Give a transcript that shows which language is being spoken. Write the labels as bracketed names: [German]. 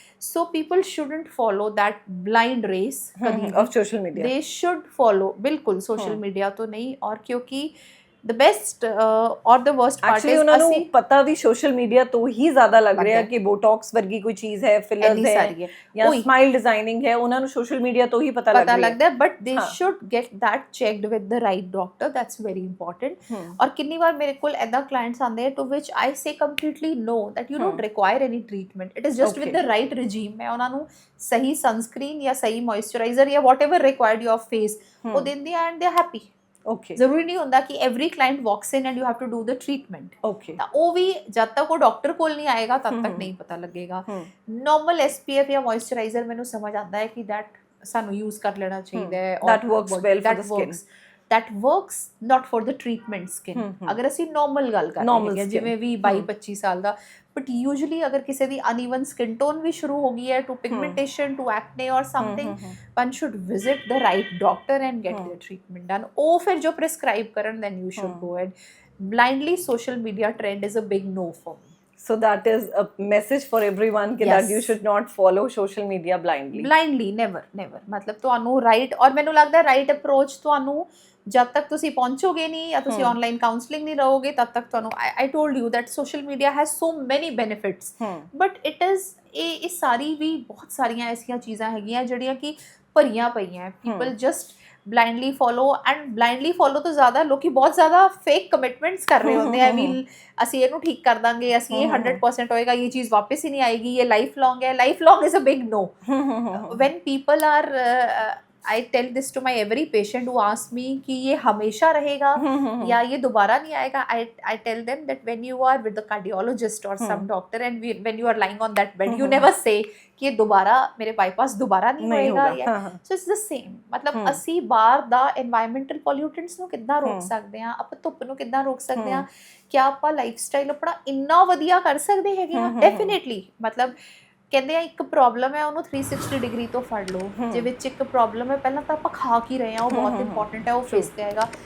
[English] So people shouldn't follow that blind race of social media। they should follow [Punjabi] ਬਿਲਕੁਲ social media ਤੋਂ ਨਹੀਂ, ਔਰ ਕਿਉਂਕਿ [English] the best or the worst part is [Punjabi] ਉਹਨਾਂ ਨੂੰ ਪਤਾ ਵੀ ਸੋਸ਼ਲ ਮੀਡੀਆ ਤੋਂ ਹੀ ਜ਼ਿਆਦਾ ਲੱਗ ਰਿਹਾ ਕਿ ਬੋਟੌਕਸ ਵਰਗੀ ਕੋਈ ਚੀਜ਼ ਹੈ, ਫਿਲਰਸ ਹੈ ਜਾਂ ਸਮਾਈਲ ਡਿਜ਼ਾਈਨਿੰਗ ਹੈ, ਉਹਨਾਂ ਨੂੰ ਸੋਸ਼ਲ ਮੀਡੀਆ ਤੋਂ ਹੀ ਪਤਾ ਲੱਗਦਾ ਹੈ, [English] But they should get that checked with the right doctor, that's very important। [Punjabi] ਔਰ ਕਿੰਨੀ ਵਾਰ ਮੇਰੇ ਕੋਲ ਐਦਾਂ ਕਲਾਇੰਟਸ ਆਉਂਦੇ [English] to which I say completely no, that you don't require any treatment, it is just with the right regime। [Punjabi] ਮੈਂ ਉਹਨਾਂ ਨੂੰ ਸਹੀ ਸਨਸਕ੍ਰੀਨ ਜਾਂ ਸਹੀ ਮੋਇਸਚਰਾਈਜ਼ਰ ਜਾਂ [English] whatever required your face [Punjabi] ਉਹ ਦਿੰਦੀ ਆ [English] and they are happy। [Punjabi] ਜ਼ਰੂਰੀ ਨਹੀਂ ਹੁੰਦਾ ਕਿ [English] Every client walks in and you have to do the treatment. [Punjabi] ਤਾਂ ਉਹ ਵੀ ਜਦ ਤੱਕ ਉਹ ਡਾਕਟਰ ਕੋਲ ਨਹੀਂ ਆਏਗਾ ਤਦ ਤੱਕ ਨਹੀਂ ਪਤਾ ਲੱਗੇਗਾ। ਨਾਰਮਲ SPF ਜਾਂ ਮੋਇਸਚਰਾਈਜ਼ਰ ਮੈਨੂੰ ਸਮਝ ਆਉਂਦਾ ਹੈ ਕਿ ਦੈਟ ਸਾਨੂੰ ਯੂਜ਼ ਕਰ ਲੈਣਾ ਚਾਹੀਦਾ ਹੈ, [English] that works well for the skin, that works not for the treatment skin। [Punjabi] ਅਗਰ ਅਸੀਂ ਨਾਰਮਲ ਗੱਲ ਕਰ ਰਹੇ ਹਾਂ ਜਿਵੇਂ ਵੀ 22-25 ਸਾਲ ਦਾ, [English] but usually [Punjabi] ਅਗਰ ਕਿਸੇ ਦੀ [English] uneven skin tone [Punjabi] ਵੀ ਸ਼ੁਰੂ ਹੋ ਗਈ ਹੈ [English] to pigmentation to acne or something, one should visit the right doctor and get their treatment done। [Punjabi] ਉਹ ਫਿਰ ਜੋ prescribe ਕਰਨ [English] then you should go ahead। blindly social media trend is a big no for me। So that is a message for everyone that you should not follow social media blindly [Punjabi] never ਮਤਲਬ ਤੁਹਾਨੂੰ right, ਔਰ ਮੈਨੂੰ ਲੱਗਦਾ right approach ਤੁਹਾਨੂੰ ਜਦ ਤੱਕ ਤੁਸੀਂ ਪਹੁੰਚੋਗੇ ਨਹੀਂ ਜਾਂ ਤੁਸੀਂ ਆਨਲਾਈਨ ਕਾਉਂਸਲਿੰਗ ਨਹੀਂ ਰਹੋਗੇ ਤਦ ਤੱਕ ਤੁਹਾਨੂੰ [English] I told you that social media has so many benefits but it is [Punjabi] ਇਹ ਸਾਰੀ ਵੀ ਬਹੁਤ ਸਾਰੀਆਂ ਐਸੀਆਂ ਚੀਜ਼ਾਂ ਹੈਗੀਆਂ ਜਿਹੜੀਆਂ ਕਿ ਭਰੀਆਂ ਪਈਆਂ। [English] people just blindly follow, and blindly follow [Punjabi] ਤੋਂ ਜ਼ਿਆਦਾ ਲੋਕੀ ਬਹੁਤ ਜ਼ਿਆਦਾ fake commitments ਕਰ ਰਹੇ ਹੁੰਦੇ ਆ ਵੀ ਅਸੀਂ ਇਹਨੂੰ ਠੀਕ ਕਰ ਦਾਂਗੇ, ਅਸੀਂ ਇਹ 100% ਹੋਏਗਾ, ਇਹ ਚੀਜ਼ ਵਾਪਸ ਹੀ ਨਹੀਂ ਆਏਗੀ, ਇਹ ਲਾਈਫ ਲੌਂਗ ਹੈ. [English] Life long is a big no. When people are I tell this to my every patient who asks me [Hindi] कि ये हमेशा रहेगा या ये दोबारा नहीं आएगा. [English] I tell them that when you are with the cardiologist or some doctor and when you are lying on that bed, you never say [Hindi] कि ये दोबारा मेरे bypass दोबारा नहीं होएगा. [English] So it's the same. [Punjabi] मतलब ਅਸੀਂ ਬਾਹਰ ਦਾ environmental pollutants ਨੂੰ ਕਿੱਦਾਂ ਰੋਕ ਸਕਦੇ ਹਾਂ, ਆਪਾਂ ਧੁੱਪ ਨੂੰ ਕਿੱਦਾਂ ਰੋਕ ਸਕਦੇ ਹਾਂ, ਕਿਆ ਆਪਾਂ ਲਾਈਫਸਟਾਈਲ ਆਪਣਾ ਇੰਨਾ ਵਧੀਆ ਕਰ ਸਕਦੇ ਹੈਗੇ ਆ? ਡੈਫੀਨੇਟਲੀ. ਮਤਲਬ ਕਹਿੰਦੇ ਆ ਇੱਕ ਪ੍ਰੋਬਲਮ ਹੈ ਉਹਨੂੰ 360 ਡਿਗਰੀ ਤੋਂ ਫੜ ਲਓ. ਜੇ ਵਿੱਚ ਇੱਕ ਪ੍ਰੋਬਲਮ ਹੈ ਪਹਿਲਾਂ ਤਾਂ ਆਪਾਂ ਖਾ ਕੀ ਰਹੇ ਹਾਂ, ਉਹ ਬਹੁਤ ਇੰਪੋਰਟੈਂਟ ਹੈ, ਉਹ ਫੇਸ ਤੇ ਆਏਗਾ.